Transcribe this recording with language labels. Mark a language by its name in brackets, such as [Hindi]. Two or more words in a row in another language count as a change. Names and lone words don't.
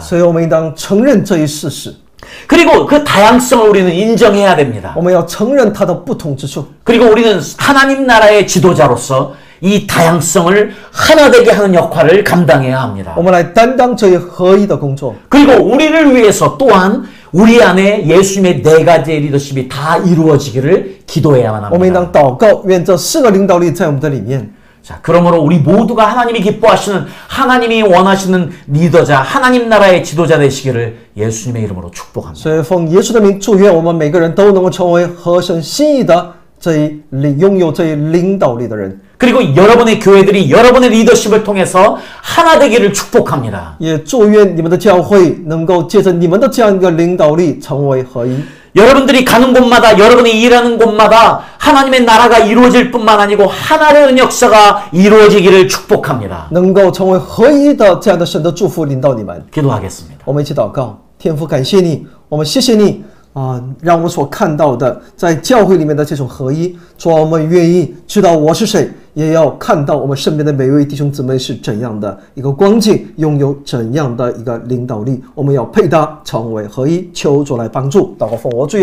[Chinese] 所以我们应当承认这一事实， [Korean] 그리고 그 다양성을 우리는 인정해야 됩니다. [Chinese] 我们要承认它的不同之处。 [Korean] 그리고 우리는 하나님 나라의 지도자로서 이 다양성을 하나 되게 하는 역할을 감당해야 합니다. [Chinese] 我们来担当这一合一的工作。 [Korean] 그리고 우리를 위해서 또한 우리 안에 예수님의 네 가지의 리더십이 다 이루어지기를 기도해야만 [Chinese] 我们应 [Korean] 합니다. [Chinese] 当祷告，愿这4个领导力在我们的里面。 [Korean] 자, 그러므로 우리 모두가 하나님이 기뻐하시는, 하나님이 원하시는 리더자, 하나님 나라의 지도자 되시기를 예수님의 이름으로 축복합니다. [Chinese] 所以奉耶稣的名祝愿我们每个人都能够成为合神心意的拥有这一领导力的人。 [Korean] 그리고 여러분의 교회들이 여러분의 리더십을 통해서 하나 되기를 축복합니다. [Chinese] 也祝愿你们的教会能够借着你们的这样一个领导力成为合一。 [Korean] 여러분들이 가는 곳마다, 여러분이 일하는 곳마다 하나님의 나라가 이루어질 뿐만 아니고 하나 되는 역사가 이루어지기를 축복합니다. [Chinese] 能够成为合一的这样的神的祝福临到你们。 [Korean] 기도하겠습니다. [Chinese] 我们一起祷告，天父，感谢你，我们谢谢你让我们所看到的在教会里面的这种合一，主啊，我们愿意知道我是谁，也要看到我们身边的每位弟兄姊妹是怎样的一个光景，拥有怎样的一个领导力，我们要配搭成为合一，求主来帮助。祷告奉我主耶稣基督的圣名，阿门。